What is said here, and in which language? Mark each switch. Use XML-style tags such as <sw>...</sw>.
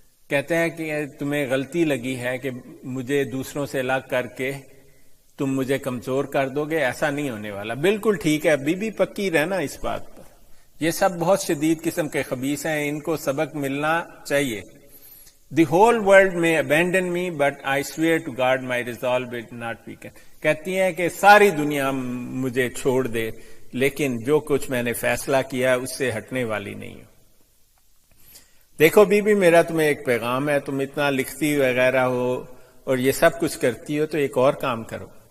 <ur>کہتے ہیں کہ تمہیں غلطی لگی ہے کہ مجھے دوسروں سے الگ کر کے تم مجھے کمزور کر دو گے. ایسا نہیں ہونے والا. بالکل ٹھیک ہے، بی بی پکی رہنا اس بات پر. یہ سب بہت شدید قسم کے خبیث ہیں، ان کو سبق ملنا چاہیے.</ur> <en>The whole world میں abandon me but I swear to God my resolve will not weaken.</en> <ur>کہتی ہیں کہ ساری دنیا مجھے چھوڑ دے، لیکن جو کچھ میں نے فیصلہ کیا اس سے ہٹنے والی نہیں ہوں. دیکھو بی بی، میرا تمہیں ایک پیغام ہے. تم اتنا لکھتی وغیرہ ہو اور یہ سب کچھ کرتی ہو، تو ایک اور کام کرو.</ur>